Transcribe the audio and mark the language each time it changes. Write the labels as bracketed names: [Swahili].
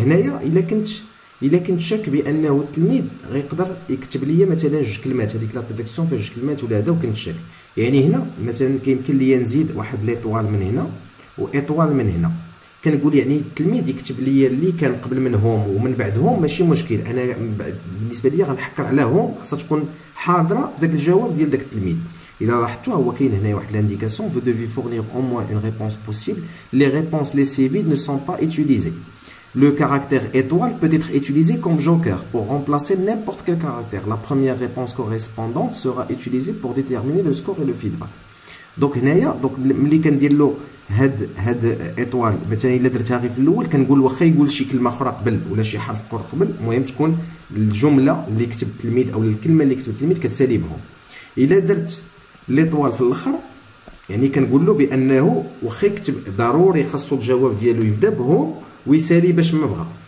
[Arabic] هنايا الا كنت شاك بانه التلميذ غيقدر يكتب لي مثلا جوج كلمات، هذيك لا بريدكسيون فيها جوج كلمات ولا هذا، وكنت شاك يعني هنا مثلا كيمكن لي نزيد واحد ليطوال من هنا وايطوال من هنا. كنقول يعني التلميذ يكتب لي اللي كان قبل من هوم ومن بعد هوم ماشي مشكل، انا بالنسبه لي غنحكر على هوم خاصها تكون حاضره في داك الجواب ديال داك التلميذ. الا لاحظتوا هو كاين هنا واحد لانديكاسيون [French] vous devez fournir au moins une réponse possible, les réponses laissées vides ne sont pas utilisées. Le caractère étoile peut être utilisé comme joker pour remplacer n'importe quel caractère. La première réponse correspondante sera utilisée pour déterminer le score et le feedback. [Arabic] Donc هنايا donc ملي كندير له هاد ايطوال مثلا الا درتها غير في الاول كنقول واخا يقول شي كلمه اخرى قبل ولا شي حرف اخر قبل، المهم تكون الجمله اللي كتب التلميذ او الكلمه اللي كتب التلميذ كتسالي بهم. الا درت ليطوال في الاخر يعني كنقول له بانه واخا يكتب ضروري خاصو الجواب ديالو يبدا بهم ويسالي باش ما بغى.